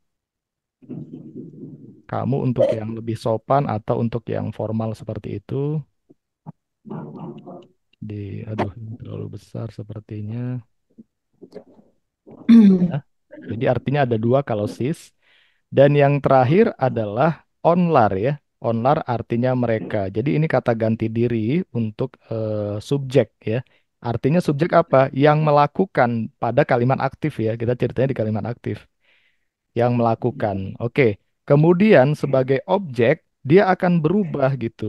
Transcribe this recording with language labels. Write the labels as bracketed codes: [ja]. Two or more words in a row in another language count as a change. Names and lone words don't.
[id] Kamu untuk yang lebih sopan atau untuk yang formal seperti itu. Aduh, ini terlalu besar sepertinya. Ya. Jadi artinya ada dua kalau sis. Dan yang terakhir adalah onlar ya. Onlar artinya mereka. Jadi ini kata ganti diri untuk subjek ya. Artinya subjek apa? Yang melakukan pada kalimat aktif ya. Kita ceritanya di kalimat aktif. Yang melakukan. Oke. Kemudian sebagai objek, dia akan berubah gitu.